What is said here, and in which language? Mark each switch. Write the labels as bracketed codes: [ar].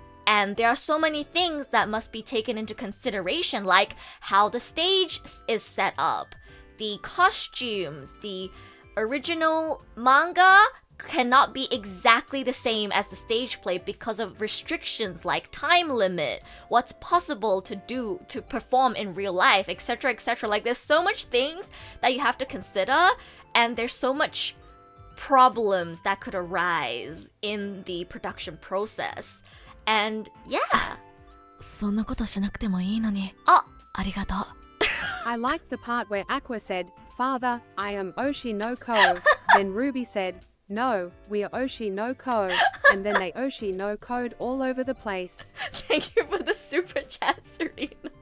[en] And there are so many things that must be taken into consideration, like how the stage is set up, the costumes, the original manga cannot be exactly the same as the stage play because of restrictions like time limit, what's possible to do, to perform in real life, etc, etc. Like there's so much things that you have to consider, and there's so much problems that could arise in the production process. And yeah. [ja] そんなことしなくてもいいのに。ありがとう。 [en] I liked the part where Aqua said, "Father, I am Oshi no Ko." Then Ruby said, "No, we are Oshi no Ko." And then they Oshi no Ko'd all over the place. Thank you for the super chat, Serena.